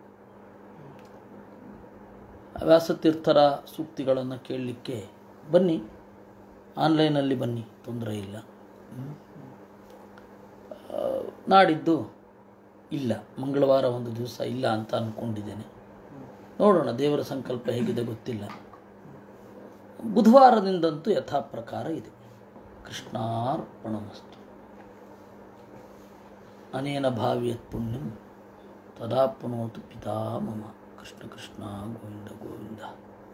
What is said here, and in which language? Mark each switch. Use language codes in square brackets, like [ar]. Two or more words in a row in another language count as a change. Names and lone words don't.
[kn] ವ್ಯಾಸತೀರ್ಥರ ಸೂಕ್ತಿಗಳನ್ನು ಕೇಳಲಿಕ್ಕೆ ಬನ್ನಿ, ಆನ್ಲೈನಲ್ಲಿ ಬನ್ನಿ, ತೊಂದರೆ ಇಲ್ಲ. ನಾಡಿದ್ದು ಇಲ್ಲ, ಮಂಗಳವಾರ ಒಂದು ದಿವಸ ಇಲ್ಲ ಅಂತ ಅಂದ್ಕೊಂಡಿದ್ದೇನೆ. ನೋಡೋಣ, ದೇವರ ಸಂಕಲ್ಪ ಹೇಗಿದೆ ಗೊತ್ತಿಲ್ಲ. ಬುಧವಾರದಿಂದಂತೂ ಯಥಾ ಪ್ರಕಾರ ಇದೆ. [sa] ಕೃಷ್ಣಾರ್ಪಣಮಸ್ತು. ಅನೇನ ಭಾವಿಯತ್ ಪುಣ್ಯಂ ತದಾಪ್ನೋತು ಪಿತಾ ಮಮ. ಕೃಷ್ಣ ಕೃಷ್ಣ ಗೋವಿಂದ ಗೋವಿಂದ.